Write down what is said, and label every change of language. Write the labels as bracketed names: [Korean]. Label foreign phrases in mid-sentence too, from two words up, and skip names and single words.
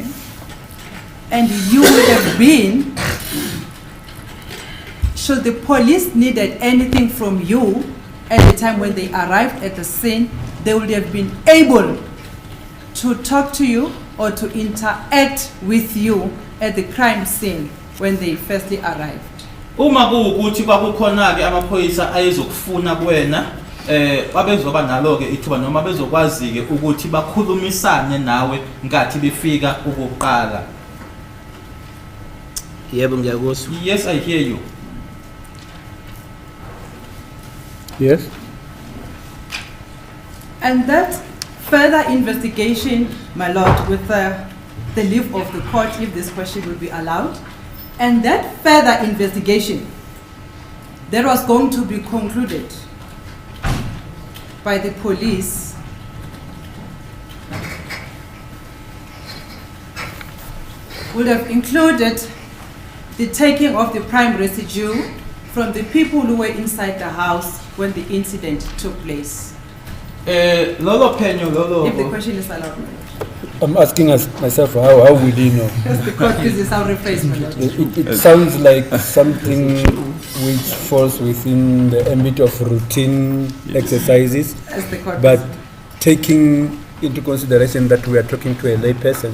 [English] And you would have been, should the police needed anything from you at the time when they arrived at the scene, they would have been able to talk to you or to interact with you at the crime scene when they firstly arrived. [Zulu] Uma kuukuthi kwakukhona ke amaphoyisa ayezokufuna kuwena babezoba nalo ke ithuba noma bezokwazi ke ukuthi bakhulumisane nawe ngathi befika ukuqala. Yebo ngiyakuzwa. [English] Yes, I hear you. Yes. And that further investigation, my lord, with the leave of the court, if this question will be allowed, and that further investigation that was going to be concluded by the police would have included the taking of the prime residue from the people who were inside the house when the incident took place. Lolo penyo lolo. If the question is allowed, my lord. I'm asking myself, how will he know? That's because this is our rephrase, my lord. It sounds like something which falls within the ambit of routine exercises, As the court but taking into consideration that we are talking to a lay person.